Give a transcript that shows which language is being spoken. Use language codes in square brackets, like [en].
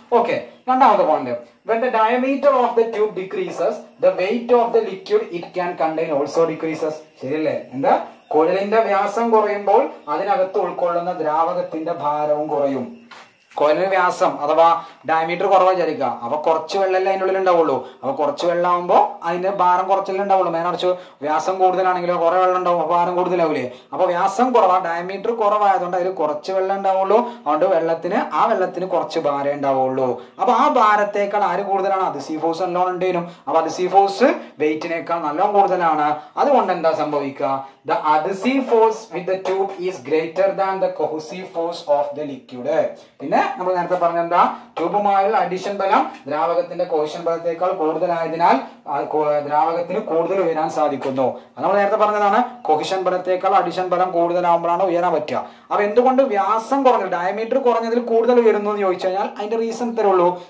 [ml] Okay, രണ്ടാമത്തെ point, [en] when the diameter of the tube decreases, the weight of the liquid it can contain also decreases. [ml] ശരിയല്ലേ? എന്താ? കുഴലിന്റെ വ്യാസം കുറയുമ്പോൾ അതിനകത്ത് ഉൾക്കൊള്ളുന്ന ദ്രാവകത്തിന്റെ ഭാരവും കുറയും. കുഴലിന് വ്യാസം അഥവാ ഡയമീറ്റർ കുറവാ വിചാരിക്കുക. അപ്പൊ കുറച്ച് വെള്ളമല്ലേ അതിൻ്റെ ഉള്ളിൽ ഉണ്ടാവുള്ളൂ. അപ്പൊ കുറച്ച് വെള്ളം ആകുമ്പോൾ അതിന്റെ ഭാരം കുറച്ചല്ലേ ഉണ്ടാവുള്ളൂ. മേനടച്ചു വ്യാസം കൂടുതലാണെങ്കിലോ കുറെ വെള്ളം ഉണ്ടാവും, അപ്പൊ ഭാരം കൂടുതലാവൂലേ. അപ്പൊ വ്യാസം കുറവാ, ഡയമീറ്റർ കുറവായതുകൊണ്ട് അതിൽ കുറച്ച് വെള്ളം ഉണ്ടാവുള്ളൂ. അതുകൊണ്ട് ആ വെള്ളത്തിന് കുറച്ച് ഭാരം ഉണ്ടാവുള്ളൂ. അപ്പൊ ആ ഭാരത്തേക്കാൾ ആര് കൂടുതലാണ്? അഡ്ഹസീവ് ഫോഴ്സ് നല്ലോണം ഉണ്ടേനും. അപ്പൊ അഡ്ഹസീവ് ഫോഴ്സ് വെയിറ്റിനേക്കാൾ നല്ലോണം കൂടുതലാണ്. അതുകൊണ്ട് എന്താ സംഭവിക്കുക? [en] The adhesive force with the tube is greater than the cohesive force of the liquid. [ml] പിന്നെ നമ്മൾ നേരത്തെ പറഞ്ഞെന്താ? ട്യൂബുമായുള്ള അഡീഷൻ ബലം ദ്രാവകത്തിന്റെ കോഹഷൻ ബലത്തേക്കാൾ കൂടുതലായതിനാൽ ദ്രാവകത്തിന് കൂടുതൽ ഉയരാൻ സാധിക്കുന്നു. അത് നമ്മൾ നേരത്തെ പറഞ്ഞതാണ്. കോഹഷൻ ബലത്തേക്കാൾ അഡീഷൻ ബലം കൂടുതലാകുമ്പോഴാണ് ഉയരാൻ പറ്റുക. അപ്പൊ എന്തുകൊണ്ട് വ്യാസം കുറഞ്ഞത്, ഡയമീറ്റർ കുറഞ്ഞതിൽ കൂടുതൽ ഉയരുന്നു എന്ന് ചോദിച്ചു കഴിഞ്ഞാൽ അതിന്റെ റീസൺ തരുള്ളൂ.